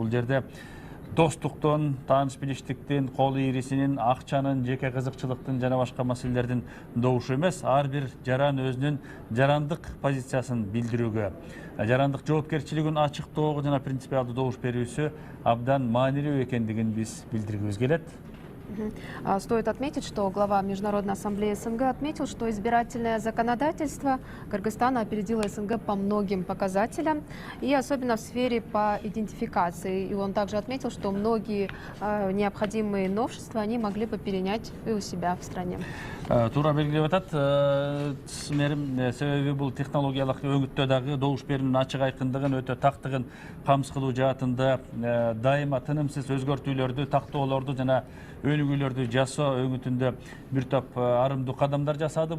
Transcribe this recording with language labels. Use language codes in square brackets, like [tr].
[ky] Бул жерде достуктун, тааныш билиштиктин, кол ийрисинин, акчанын, жеке кызыкчылыктын жана башка маселелердин добушу эмес, ар бир жаран өзүнүн жарандык позициясын билдирүүгө, жарандык жоопкерчилигин ачыктоого жана принципиалдуу добуш берүүсү абдан маанилүү экендигин биз билдиргибиз келет. [ru] Стоит отметить, что глава Международной ассамблеи СНГ отметил, что избирательное законодательство Кыргызстана опередило СНГ по многим показателям, и особенно в сфере по идентификации. И он также отметил, что многие необходимые новшества они могли бы перенять и у себя в стране. [ky] Туура белгилеп атат. Мэрим себеби бул технологиялык өңүттө дагы добуш берүүнүн ачык айкындыгын, өтө тактыгын камсыз кылуу жаатында дайыма тынымсыз өзгөртүүлөрдү, тактоолорду жана өнүгүүлөрдү жасоо өңүтүндө бир топ арымдуу кадамдар жасады.